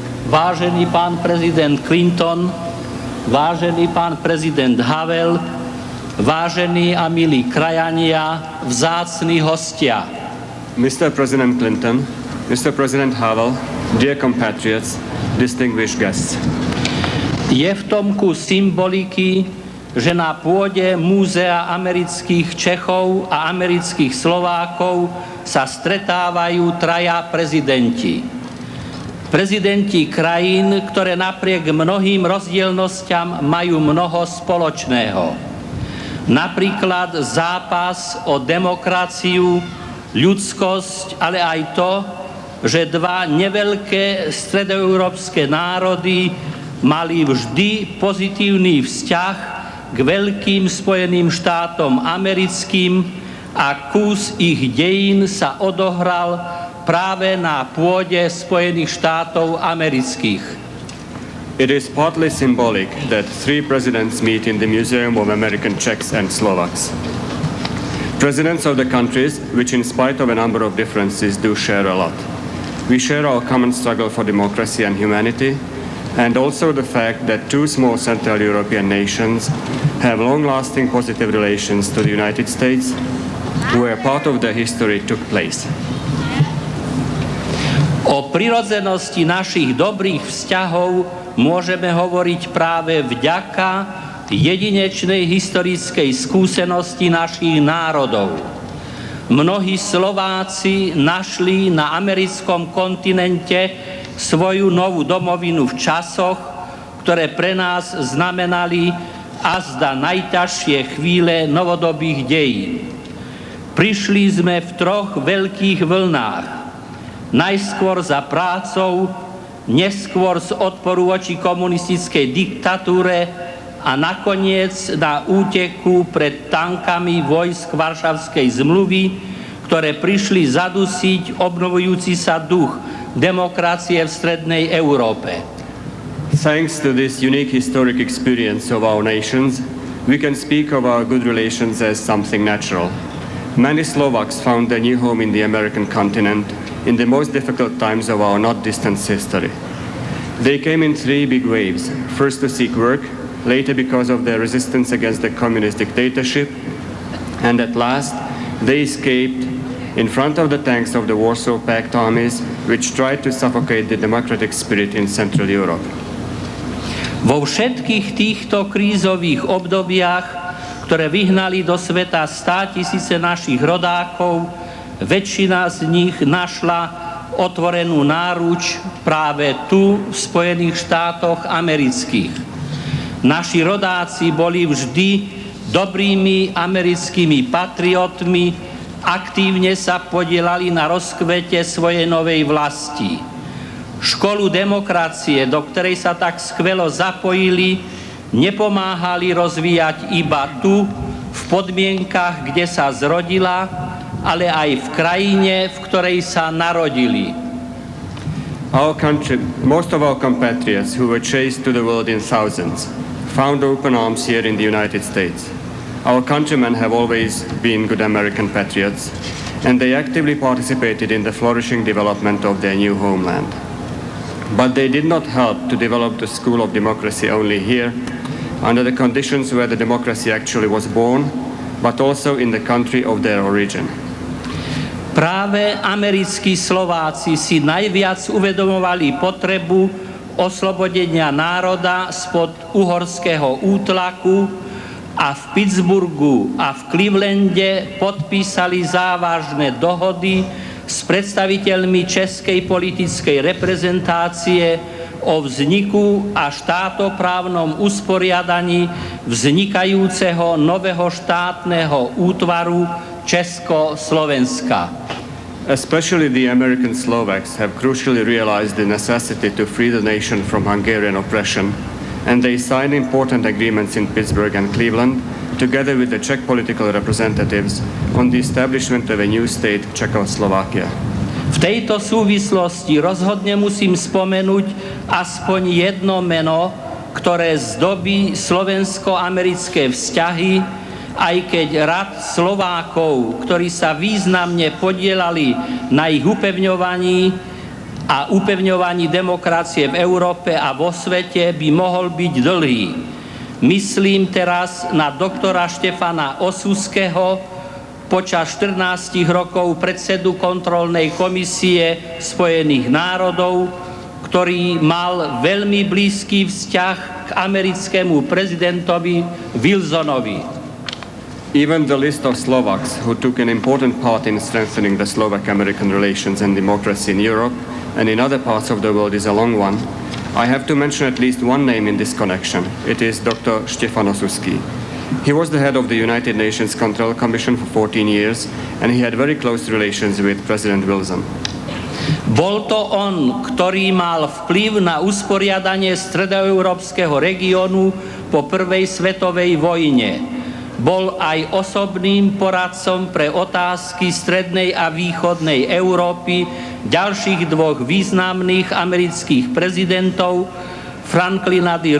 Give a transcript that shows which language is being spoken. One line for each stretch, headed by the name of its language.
Slovak: Vážený pán prezident Clinton, vážený pán prezident Havel, vážení a milí krajania, vzácni hostia.
English: Mr. President Clinton, Mr. President Havel, dear compatriots, distinguished guests.
Slovak: Je v tom kus symboliky, že na pôde Múzea amerických Čechov a amerických Slovákov sa stretávajú traja prezidenti. Prezidenti krajín, ktoré napriek mnohým rozdielnostiam majú mnoho spoločného. Napríklad zápas o demokraciu, ľudskosť, ale aj to, že dva neveľké stredoeurópske národy mali vždy pozitívny vzťah k veľkým Spojeným štátom americkým a kus ich dejín sa odohral práve na pôde Spojených štátov amerických.
English: It is partly symbolic that three presidents meet in the Museum of American Czechs and Slovaks. Presidents of the countries, which in spite of a number of differences do share a lot. We share our common struggle for democracy and humanity, and also the fact that two small Central European nations have long-lasting positive relations to the United States, where part of their history took place.
Slovak: O prirodzenosti našich dobrých vzťahov môžeme hovoriť práve vďaka jedinečnej historickej skúsenosti našich národov. Mnohí Slováci našli na americkom kontinente svoju novú domovinu v časoch, ktoré pre nás znamenali azda najťažšie chvíle novodobých dejín. Prišli sme v troch veľkých vlnách. Najskôr za prácou, neskôr z odporu voči komunistickej diktatúre a nakoniec na úteku pred tankami vojsk Varšavskej zmluvy, ktoré prišli zadusiť obnovujúci sa duch demokracie v strednej Európe.
English: Thanks to this unique historic experience of our nations, we can speak of our good relations as something natural. Many Slovaks found their new home in the American continent in the most difficult times of our not distant history. They came in three big waves. First to seek work, later because of their resistance against the communist dictatorship, and at last they escaped in front of the tanks of the Warsaw Pact armies, which tried to suffocate the democratic spirit in Central Europe.
Slovak: Vo všetkých týchto krízových obdobiach, ktoré vyhnali do sveta 100 000 našich rodákov, väčšina z nich našla otvorenú náruč práve tu v Spojených štátoch amerických. Naši rodáci boli vždy dobrými americkými patriotmi, aktívne sa podielali na rozkvete svojej novej vlasti. Školu demokracie, do ktorej sa tak skvelo zapojili, nepomáhali rozvíjať iba tu, v podmienkach, kde sa zrodila, ale aj v krajine, v ktorej sa narodili.
English: Our country, most of our compatriots who were chased to the world in thousands, found open arms here in the United States. Our countrymen have always been good American patriots, and they actively participated in the flourishing development of their new homeland. But they did not help to develop the school of democracy only here, under the conditions where the democracy actually was born, but also in the country of their origin.
Slovak: Práve americkí Slováci si najviac uvedomovali potrebu oslobodenia národa spod uhorského útlaku a v Pittsburghu a v Clevelande podpísali závažné dohody s predstaviteľmi českej politickej reprezentácie o vzniku a štátoprávnom usporiadaní vznikajúceho nového štátneho útvaru Československa.
English: Especially the American Slovaks have crucially realized the necessity to free the nation from Hungarian oppression, and they signed important agreements in Pittsburgh and Cleveland, together with the Czech political representatives, on the establishment of a new state, Czechoslovakia.
Slovak: V tejto súvislosti rozhodne musím spomenúť aspoň jedno meno, ktoré zdobí slovensko-americké vzťahy, aj keď rad Slovákov, ktorí sa významne podielali na ich upevňovaní a upevňovaní demokracie v Európe a vo svete, by mohol byť dlhý. Myslím teraz na doktora Štefana Osuského, počas 14 rokov predsedu kontrolnej komisie Spojených národov, ktorý mal veľmi blízky vzťah k americkému prezidentovi Wilsonovi.
English: Even the list of Slovaks who took an important part in strengthening the Slovak-American relations and democracy in Europe and in other parts of the world is a long one. I have to mention at least one name in this connection. It is Dr. Štefan Osusky. He was the head of the United Nations Control Commission for 14 years, and he had very close relations with President Wilson.
Slovak: Bol to on, ktorý mal vplyv na usporiadanie stredoeurópskeho regiónu po prvej svetovej vojne. Bol aj osobným poradcom pre otázky strednej a východnej Európy ďalších dvoch významných amerických prezidentov, Franklina D.